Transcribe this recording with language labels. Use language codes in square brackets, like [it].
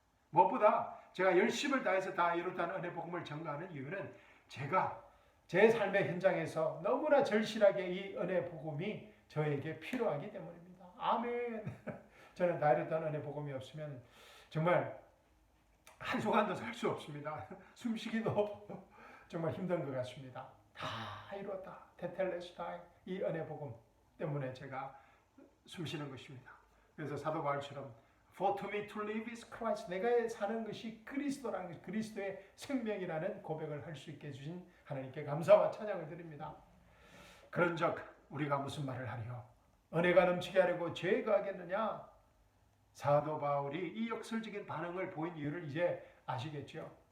[ko] 무엇보다 제가 열심을 다해서 다 이뤘다는 은혜 복음을 전가하는 이유는 제가 제 삶의 현장에서 너무나 절실하게 이 은혜 복음이 저에게 필요하기 때문입니다. 아멘. 저는 다 이뤘다는 은혜 복음이 없으면 정말 한순간도 살 수 없습니다. 숨쉬기도 정말 힘든 것 같습니다. 다 이뤘다. 테텔레스타이, 이 은혜 복음 때문에 제가 숨쉬는 것입니다. 그래서 사도 바울처럼 [en] For to me to live is Christ. [ko] 내가 사는 것이 그리스도라는 것, 그리스도의 생명이라는 고백을 할 수 있게 해주신 하나님께 감사와 찬양을 드립니다. 그런즉 우리가 무슨 말을 하리요? 은혜가 넘치게 하려고 죄가 하겠느냐? 사도 바울이 이 역설적인 반응을 보인 이유를 이제 아시겠죠?